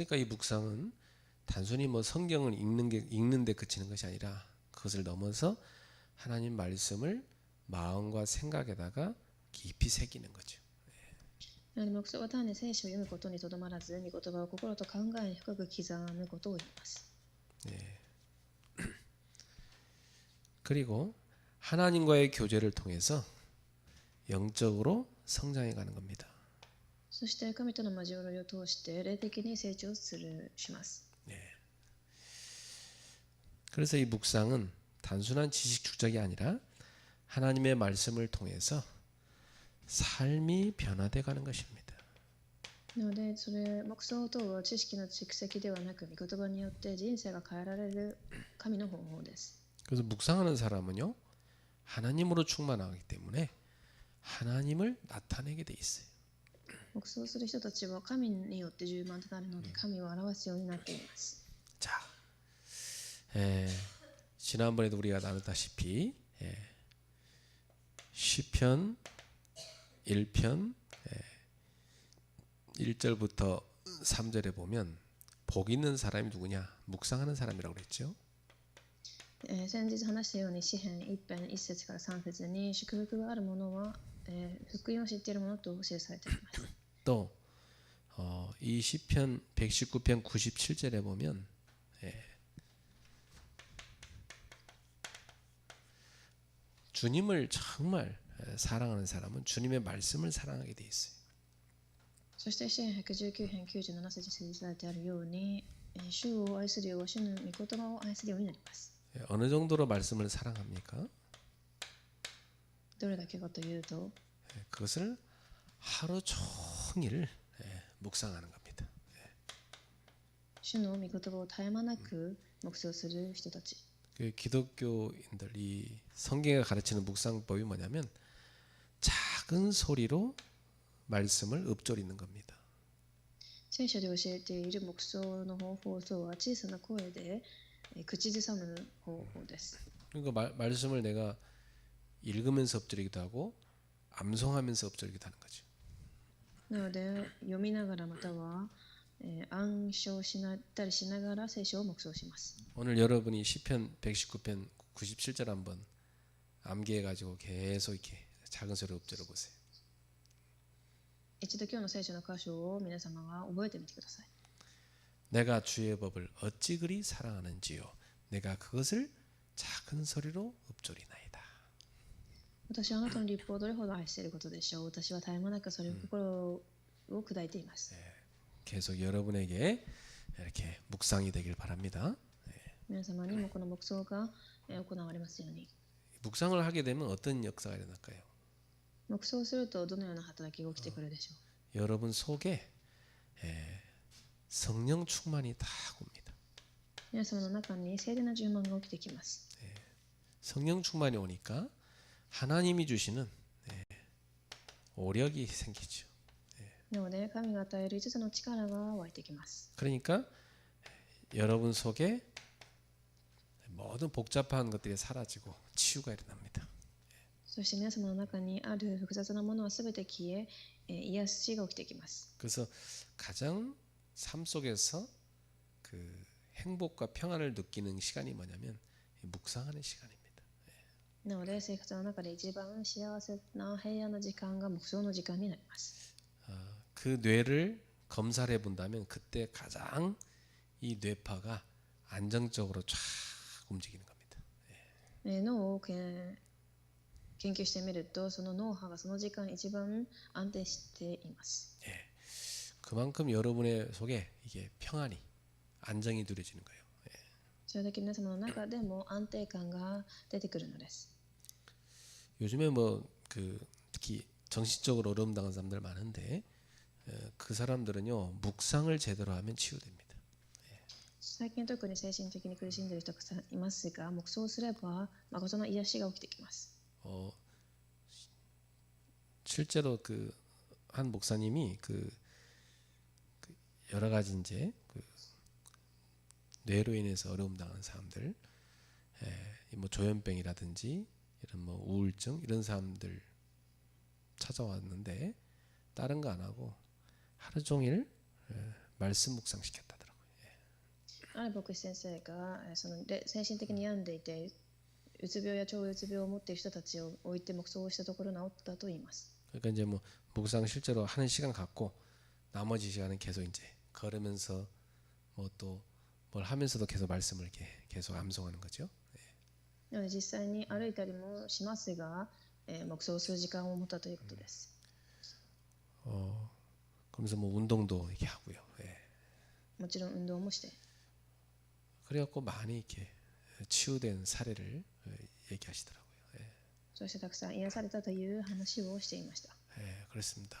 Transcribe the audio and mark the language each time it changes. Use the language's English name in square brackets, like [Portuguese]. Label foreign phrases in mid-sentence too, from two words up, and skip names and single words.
[Korean] 그러니까 이 묵상은 단순히 뭐 성경을 읽는데 그치는 것이 아니라 그것을 넘어서 하나님 말씀을 마음과 생각에다가 깊이 새기는 거죠. [Japanese] なので黙想は単に聖書を読むことにとどまらず、御言葉を心と考えに深く刻むことを言います。 [Korean] 그리고 하나님과의 교제를 통해서 영적으로 성장해 가는 겁니다. [Japanese] そして神との交わりを通して霊的に成長します。 [Korean] 그래서 이 묵상은 단순한 지식 축적이 아니라 하나님의 말씀을 통해서 삶이 변화돼 가는 것입니다. [Japanese] なのでそれ黙想とは知識の蓄積ではなく御言葉によって人生が変えられる神の方法です。 [Korean] 그래서 묵상하는 사람은요 하나님으로 충만하기 때문에 하나님을 나타내게 돼 있어요. [Japanese] 黙想する人たちは神によって充満となるので神を表すようになっています。 [Korean] 자, 지난번에도 우리가 나눴다시피 시편 1편 1절부터 3절에 보면 복 있는 사람이 누구냐? 묵상하는 사람이라고 그랬죠. [Japanese] 先日話したように詩編1編1節から3節に祝福がある者は、福音を知っている者と記されています。 [Korean] 또 이 시편 119편 97절에 보면 주님을 정말 사랑하는 사람은 주님의 말씀을 사랑하게 돼 있어요. [Japanese] そして詩編119編97節に記されてあるように、主を愛するようは主の御言葉を愛するようになります。 [Korean] 어느 정도로 말씀을 사랑합니까? [Japanese] どれだけかというと、 [Korean] 그것을 하루 종일 묵상하는 겁니다. [Japanese] 主の御言葉を絶え間なく黙想する人たち。 [Korean] 그 기독교인들 이 성경에 가르치는 묵상법이 뭐냐면 작은 소리로 말씀을 읊조리는 겁니다. [Japanese] 聖書で教えている黙想の方法とは小さな声で口ずさむ方法です。 [Korean] 그러니까 말씀을 내가 읽으면서 읊조리기도 하고 암송하면서 읊조리기도 하는 거죠. [Japanese] なので読みながらまたは暗唱したりしながら聖書を黙想します。 [Korean] 오늘 여러분이 시편 119편 97절 한번 암기해 가지고 계속 이렇게 작은 소리로 읊조려 보세요. [Japanese] 一度今日の聖書の箇所を皆様が覚えてみてください。 [Korean] 내가 주의 법을 어찌 그리 사랑하는지요. 내가 그것을 작은 소리로 읊조리나이다. [Japanese] 私はあなたの立法をどれほど愛していることでしょう。私は絶え間なくそれを心を砕いています。 [Korean] 계속 여러분에게 이렇게 묵상이 되길 바랍니다. [Japanese] 皆様にもこの黙想が行われますように。 [Korean] 묵상을 하게 되면 어떤 역사가 일어날까요? [Japanese] 黙想するとどのような働きが起きてくるでしょう。 [Korean] 여러분 속에 성령 충만이 다 옵니다. [Japanese] 皆様の中に聖霊な充満が起きてきます。 [Korean] 성령 충만이 오니까 하나님이 주시는 오력이 생기죠. [Japanese] なので神が与える5つの力が湧いてきます。 [Korean] 그러니까 여러분 속에 모든 복잡한 것들이 사라지고 치유가 일어납니다. [Japanese] そして皆様の中にある複雑なものはすべて消え、癒しが起きてきます。 [Korean] 그래서 가장 삶 속에서 그 행복과 평안을 느끼는 시간이 뭐냐면 묵상하는 시간입니다. [Japanese] なので生活の中で一番幸せな平安な時間が黙想の時間になります。 [Korean] 그 뇌를 검사를 해본다면 그때 가장 이 뇌파가 안정적으로 쫙 움직이는 겁니다. [Japanese] 脳を研究してみると、その脳波がその時間一番安定しています。 [Korean] 그만큼 여러분의 속에 이게 평안이 안정이 누려지는 거예요. [Japanese] それだけ皆様の中でも安定感が出てくるのです。 [Korean] 요즘에 그 특히 정신적으로 어려움 당한 사람들 많은데 그 사람들은요 묵상을 제대로 하면 치유됩니다. [Japanese] 最近特に精神的に苦しんでいる人がいますが、黙想すれば誠の癒しが起きてきます。 [Korean] 실제로 그 한 목사님이 그 여러 가지 이제 그 뇌로 인해서 어려움 당한 사람들, 뭐 조현병이라든지 이런 뭐 우울증 이런 사람들 찾아왔는데 다른 거 안 하고 하루 종일 말씀 묵상 시켰다더라고요. [Japanese] ある牧師先生がその精神的に病んでいて、うつ病や超うつ病を持っている人たちを置いて黙想をしたところ治ったと言います。 [Korean] 그러니까 이제 뭐 묵상 실제로 하는 시간 갖고 나머지 시간은 계속 이제 걸으면서 뭐 또 뭘 하면서도 계속 말씀을 이렇게 계속 암송하는 거죠. [Japanese] なので実際に歩いたりもしますが、黙想する時間を持ったということです。 [Korean] 그러면서 뭐 운동도 이렇게 하고요. [Japanese] もちろん運動もして、 [Korean] 그래갖고 많이 이렇게 치유된 사례를 얘기하시더라고요. [Japanese] そしてたくさん癒されたという話をしていました。 [Korean] 그렇습니다.